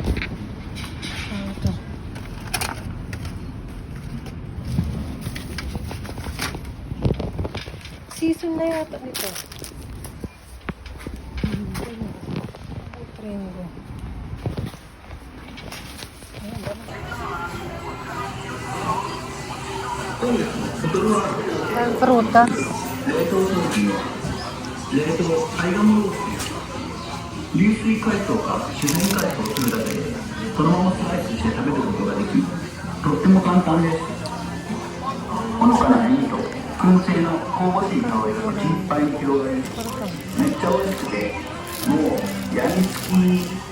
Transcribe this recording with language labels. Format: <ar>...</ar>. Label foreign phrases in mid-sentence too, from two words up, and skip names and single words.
<tl>Ito. Season na yata nito. Pringo. Ang prutas.</tl> <ja>流水解凍か自然解凍するだけでそのままスライスして食べることができとっても簡単です。ほのかな塩味と燻製の香ばしい香りが口いっぱいに広がりめっちゃ美味しくてもうやみつき。</ja>